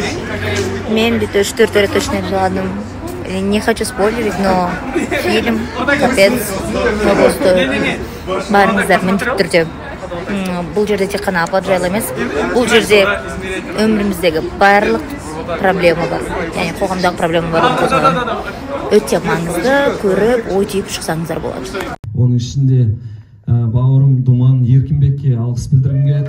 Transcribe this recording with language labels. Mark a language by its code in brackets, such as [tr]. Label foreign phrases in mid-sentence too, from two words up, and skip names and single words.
[kk] Мен 4 рет точно жыладым. [ru] Не хочу спойлерить, но фильм капец того стоит. [kk] Барыңыздар, міндетті түрде. Бұл жерде тек қана апат жайлы емес. Бұл жерде өміріміздегі барлық проблема бар. Яғни қоғамдағы проблема бар. Өте маңызды, көріп, ой түйіп шықсаңыздар болады. Оның ішінде бауырым Думан Еркінбекке алғыс білдіргім келеді.